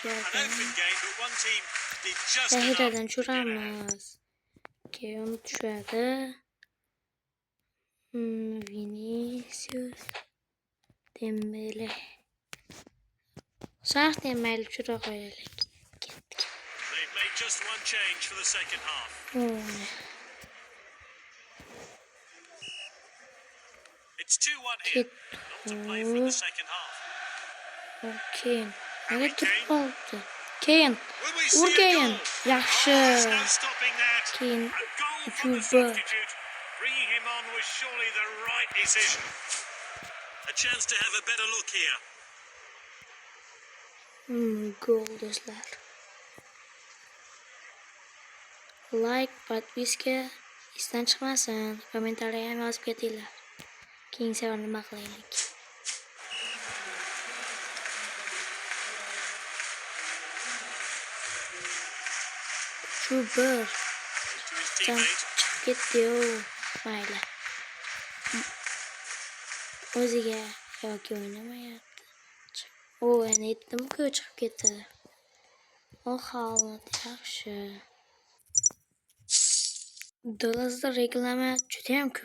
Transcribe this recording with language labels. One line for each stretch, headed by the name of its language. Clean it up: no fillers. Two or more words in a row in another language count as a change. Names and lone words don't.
English: An open game, but one team did just enough
Uzbek: Zahidadan
English: to get ahead.
Uzbek: tushiramiz. Keyin tushadi. Vinicius. Dembele. Sağ Dembele tushira qo'yaylik. Ketdik.
English: They've made just one change for the second half. It's 2-1 here. Not to play for the second half.
Uzbek: Keyin. Nega turib qoldi? Keyin.
English: Will we see a Urgayin. goal?
Uzbek: Yaxshi.
English: There's no stopping that.
Uzbek: Keyin
English: A goal from the
Uzbek: Juba.
English: substitute. Bringing him on was surely the right decision. A chance to have a better look here.
Uzbek: Gol do'stlar. Like, podpiska esdan chiqmasin. Kommentariy ham yozib ketinglar. Keyin safar nima qilaylik. Juba.
English: To his teammate.
Uzbek: Ketdi-yu. Mayli. O'ziga yoki o'ynamayapti. Endi aytdim-ku chiqib ketadi. Haaland yaxshi. Dolazda reklama juda ham ko'p.